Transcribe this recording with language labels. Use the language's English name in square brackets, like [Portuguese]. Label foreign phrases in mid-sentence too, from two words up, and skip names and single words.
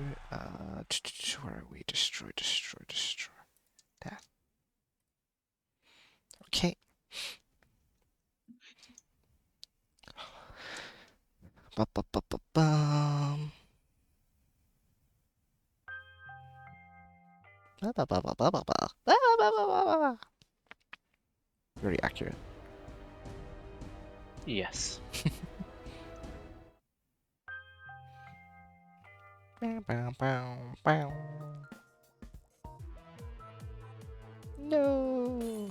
[English] Where are we? Destroy. There. Okay. Ba-ba-ba-ba-bum. Ba-ba-ba-ba-ba-ba. Ba-ba-ba-ba-ba-ba. Very accurate. Yes. Bow, bow, bow, bow. No.